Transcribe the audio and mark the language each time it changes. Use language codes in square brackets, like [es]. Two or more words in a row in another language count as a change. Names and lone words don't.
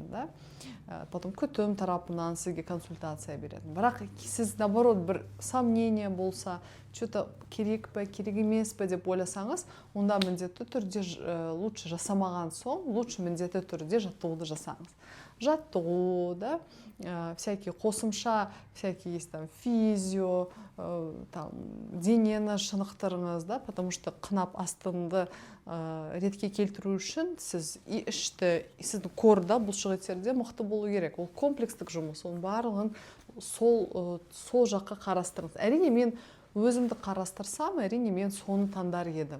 [kk] Потом күтім тарапынан сізге консультация беретін. Бірақ сіз, наоборот, бір сомнение болса, что-то керек пе, керек емес пе деп ойласаңыз, онда міндетті түрде лучше жасамаған соң, лучше міндетті түрде жаттығуды жасаңыз. Жаттығу, всякие қосымша, [ru] всякие есть физио, [kk] денені шынықтырыңыз, [ru] потому что [kk] қынап астыңды ретке келтіру үшін сіз ішті, сіздің корда бұлшықеттерде мықты болу керек. Ол комплекстік жұмыс, оның барлығын сол жаққа қарастырыңыз. Әрине, мен өзімді қарастырсам, әрине, мен соны таңдар едім.